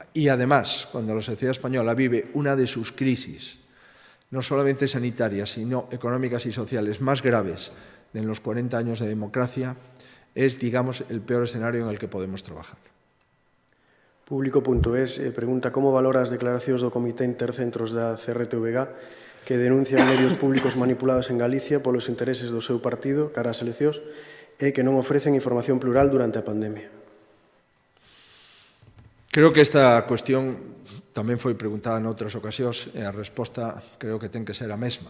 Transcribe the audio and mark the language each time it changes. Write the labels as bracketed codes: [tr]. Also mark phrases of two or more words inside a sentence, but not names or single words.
[es] Y además, cuando la sociedad española vive una de sus crisis, no solamente sanitarias, sino económicas y sociales más graves de los 40 años de democracia, es, digamos, el peor escenario en el que podemos trabajar. [gl] Público.es pregunta como valora as declaracións do Comité Intercentros da CRTVG que denuncian medios públicos manipulados en Galicia polos intereses do seu partido cara ás eleccións e que non ofrecen información plural durante a pandemia. Creo que esta cuestión tamén foi preguntada en outras ocasións e a resposta creo que ten que ser a mesma.